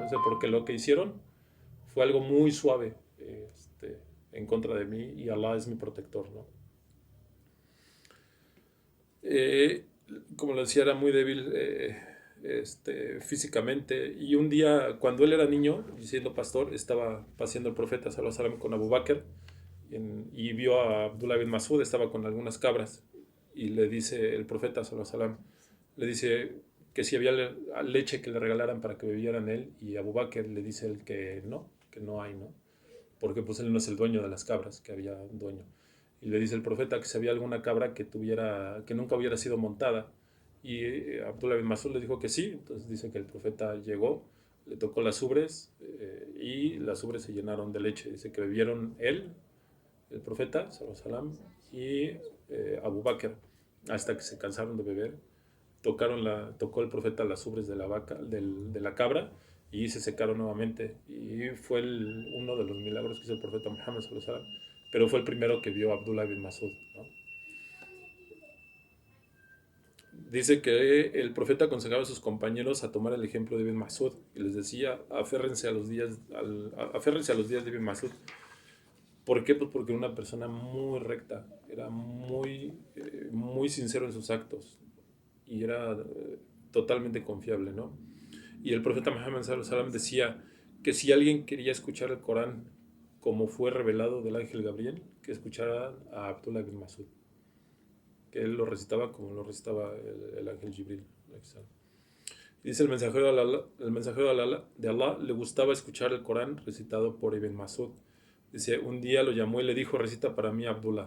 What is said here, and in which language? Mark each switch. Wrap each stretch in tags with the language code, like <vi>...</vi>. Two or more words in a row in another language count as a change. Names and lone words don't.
<es>No sé, porque lo que hicieron fue algo muy suave, en contra de mí, y Allah es mi protector, ¿no? Como lo decía, era muy débil físicamente, y un día, cuando él era niño y siendo pastor, estaba paseando el profeta</es> <ar>صلى الله عليه وسلم</ar> <es>con Abu Bakr, y vio a Abdullah ibn Mas'ud, estaba con algunas cabras, y le dice el profeta</es> <ar>صلى الله عليه وسلم,</ar> <es>le dice que si había leche que le regalaran para que bebieran él, y Abu Bakr le dice él que no hay, ¿no? Porque pues él no es el dueño de las cabras, que había un dueño. Y le dice el profeta que si había alguna cabra que nunca hubiera sido montada. Y Abdullah bin Mas'ud le dijo que sí. Entonces dice que el profeta llegó, le tocó las ubres, y las ubres se llenaron de leche. Dice que bebieron él, el profeta,</es> <ar>صلى الله عليه وسلم, y Abu Bakr,</ar> <es>hasta que se cansaron de beber. Tocó el profeta las ubres de la vaca, de la cabra, y se secaron nuevamente. Y fue uno de los milagros que hizo el profeta Muhammad</es> <ar>صلى الله عليه وسلم,</ar> <es>pero fue el primero que vio a Abdullah ibn Mas'ud, ¿no? Dice que el profeta aconsejaba a sus compañeros a tomar el ejemplo de Ibn Mas'ud y les decía, aférrense a los días de Ibn Mas'ud. ¿Por qué? Pues porque era una persona muy recta, era muy sincero en sus actos, y era totalmente confiable, ¿no? Y el profeta Muhammad</es> <ar>صلى الله عليه وسلم</ar> <es>decía que si alguien quería escuchar el Corán como fue revelado del ángel Gabriel, que escuchara a Abdullah ibn Mas'ud, que él lo recitaba como lo recitaba el ángel Jibril. Dice el mensajero de Allah le gustaba escuchar el Corán recitado por Ibn Mas'ud, Dice, un día lo llamó y le dijo, recita para mí Abdullah.</es>